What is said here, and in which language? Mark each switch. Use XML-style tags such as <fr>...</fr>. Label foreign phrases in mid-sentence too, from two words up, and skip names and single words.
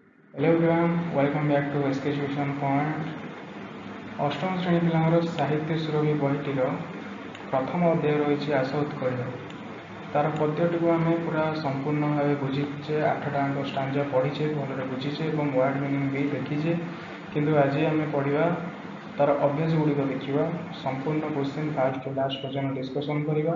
<en>Hello everyone, welcome back to SK Tuition Point.</en> <or>ଅଷ୍ଟମ ଶ୍ରେଣୀ ପିଲାଙ୍କର ସାହିତ୍ୟ ସୁରଭି ବହିଟିର ପ୍ରଥମ ଅଧ୍ୟାୟ ରହିଛି ଆସ ଉତ୍କଳ। ତାର ପଦ୍ୟଟିକୁ ଆମେ ପୁରା ସମ୍ପୂର୍ଣ୍ଣ ଭାବେ ବୁଝିଛେ, 8ଟା ଆଙ୍କ ଷ୍ଟାଞ୍ଜା ପଢ଼ିଛେ, ଭଲରେ ବୁଝିଛେ ଏବଂ</or> <en>word meaning</en> <or>ବି ଦେଖିଛେ। କିନ୍ତୁ ଆଜି ଆମେ ପଢ଼ିବା ତାର ଅଭ୍ୟାସ ଗୁଡ଼ିକ ଦେଖିବା, ସମ୍ପୂର୍ଣ୍ଣ</or> <en>question first to last</en> <or>ପର୍ଯ୍ୟନ୍ତ ଡିସ୍କସନ୍ କରିବା।</or>